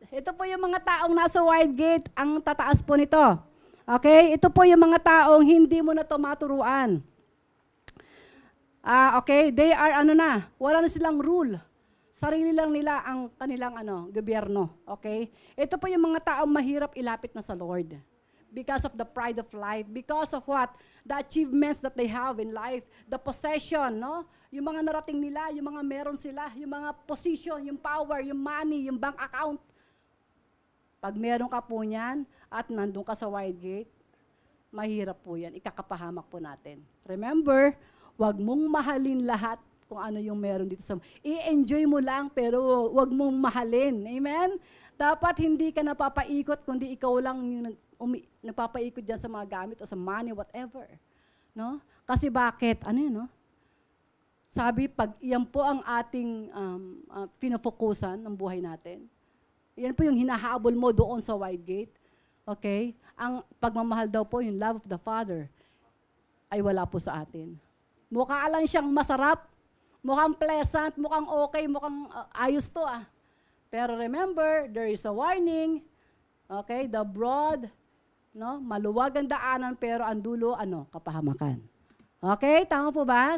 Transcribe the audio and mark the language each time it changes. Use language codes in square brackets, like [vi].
[tl] Ito po yung mga taong nasa wide gate. Ang tataas po nito. Okay? Ito po yung mga taong hindi mo na ito maturuan. [en] Okay? They are [tl] wala na silang [en] rule. [tl] Sarili lang nila ang kanilang gobyerno. Okay? Ito po yung mga taong mahirap ilapit na sa Lord. [en] Because of the pride of life. Because of what? The achievements that they have in life. The possession, [tl] no? Yung mga narating nila, yung mga meron sila, yung mga position, yung power, yung money, yung bank account. Pag meron ka po niyan at nandun ka sa wide gate, mahirap po yan. Ikakapahamak po natin. Remember, wag mong mahalin lahat kung ano yung meron dito sa... I-enjoy mo lang, pero wag mong mahalin. Amen? Dapat hindi ka napapaikot, kundi ikaw lang yung napapaikot dyan sa mga gamit o sa money, whatever. No? Kasi bakit? No? Sabi, pag yan po ang ating pinofokusan ng buhay natin, yan po yung hinahabol mo doon sa wide gate. Okay? Ang pagmamahal daw po, yung [en] love of the Father, [tl] ay wala po sa atin. Mukha lang siyang masarap, mukhang pleasant, mukhang okay, mukhang ayos to Pero [en] remember, there is a warning. [tl] Okay? [en] The broad, [tl] no? Maluwag ang daanan, pero ang dulo, kapahamakan. Okay? Tama po ba?